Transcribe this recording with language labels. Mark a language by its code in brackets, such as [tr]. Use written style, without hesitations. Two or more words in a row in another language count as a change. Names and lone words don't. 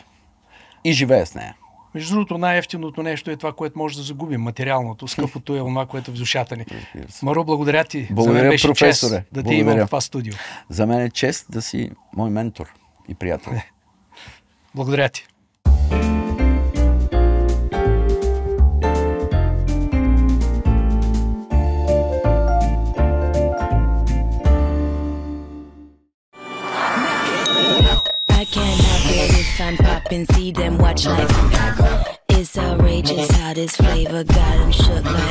[bg] И живея с нея. Между другото, най-ефтиното нещо е това, което може да загубим. Материалното. Скъпото е това, което е в душата ни. Маро, благодаря ти. Благодаря, за мен беше професоре. Чест да те имам в това студио. За мен е чест да си мой ментор и приятел. Благодаря ти. [en] I'm poppin', see them watch like it's outrageous how this flavor got them shook like.